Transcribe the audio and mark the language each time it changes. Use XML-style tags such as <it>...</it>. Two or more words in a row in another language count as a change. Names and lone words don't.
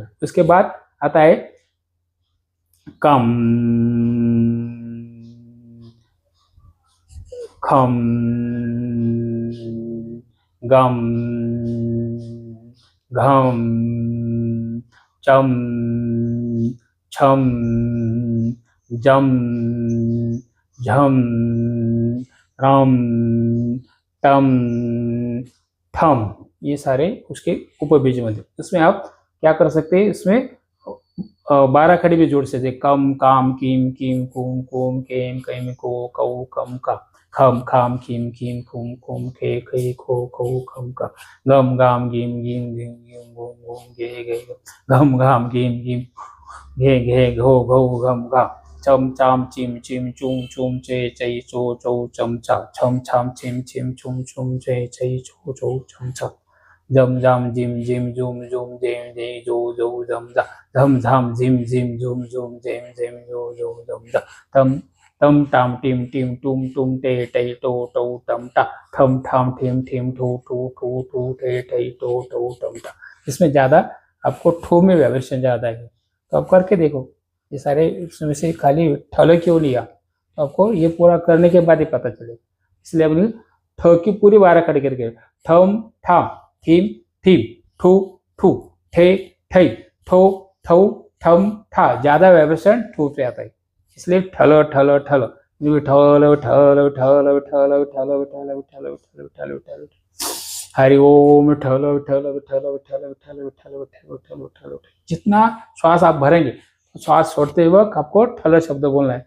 <hi>उसके बाद आता है कम, खम, गम, घम, चम, छम, जम, झम, रम, टम, ठम, ये सारे उसके उपबीज मंत्र। इसमें आप क्या कर सकते हैं, इसमें 12 खड़ी भी जोड़ सकते, कम, काम, किम, किम, कुम, कुम, केम, कैम, को, कऊ, कम, का, खम, खाम, किम, किम, कुम, कुम, खे, खे, खो, खऊ, खम, का, गम, गाम, गिम, गिम, गिम, गिम, गुम, गुम, गे, गे, घम, घाम, गिम, गिम, घे, घे, घो, घो, घम, घा, चम, चाम, चिम, चिम, चुम, चुम, चे, चई, चो, चौ, चम, चा, छम, छाम, छिम, छिम, छुम, छुम, चे, चई, चो, चौ, चम, चा, जम, जाम, जिम, जिम, जुम, जुम, जेम, जे, जो, जो, जम, जा, धम, झाम, झिम, झिम, झुम, झुम, जेम, जेम, जो, जो, जम, जा, तम, तम, टाम, टिम, टिम, टुम, टुम, टे, टई, टो, टौ, टम, टा, थम, ठाम, ठिम, ठिम, ठू, ठू, ठू, ठू, टे, टई, टो, टौ, टम, टा। इसमें ज्यादा आपको ठू में वाइब्रेशन ज्यादा है, तो आप करके देखो। ये सारे इसमें से खाली ठल क्यों लिया, तो आपको ये पूरा करने के बाद ही पता चलेगा। इसलिए अपनी ठ की पूरी 12 खड़ी करके ठम, ठाम, थीम, थीम, ठू, ठू, ठे, ठई, ठो, ठौ, ठम, ठा, ज्यादा वाइब्रेशन ठू पे आता है, इसलिए ठल ठल ठल ठल ठल ठल ठल ठल ठल ठल ठल ठल ठल ठल। हरि ओम विठल विठल विठल विठल विठल विठल विठल विठल विठल विठल। जितना श्वास आप भरेंगे तो श्वास छोड़ते वक्त आपको ठल शब्द बोलना है।</hi>